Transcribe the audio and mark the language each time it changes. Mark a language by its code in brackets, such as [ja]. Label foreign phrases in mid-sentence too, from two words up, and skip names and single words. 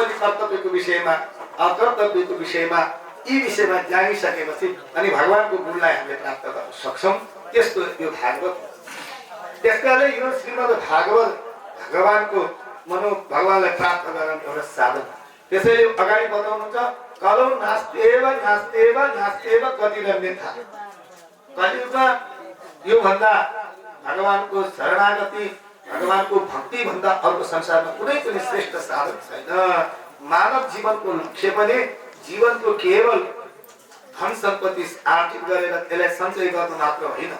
[ne] यहाँ गर्नुपर्ने कर्तव्यको विषयमा, अकर्तव्यको विषयमा यी विषयमा जानिसकेपछि अनि भगवानको गुणलाई हामीले प्राप्त गर्न सक्छौँ। त्यस्तो यो भागवत। त्यसकारणले यो श्रीमद् भागवत भगवानको भगवानलाई प्राप्त गर्न एउटा साधन। त्यसैले अगाडि बताउनुहुन्छ [sa] कलौ नास्तेव नास्तेव नास्तेव गतिरन्यथा। [ne] कलियुगमा यो भन्दा भगवानको शरणागति भगवानको भक्ति भन्दा अर्को संसारमा कुनै पनि श्रेष्ठ साधन छैन। मानव जीवनको लक्ष्य पनि जीवनको केवल धन सम्पत्ति आर्जित गरेर त्यसलाई सञ्चय गर्न मात्र होइन।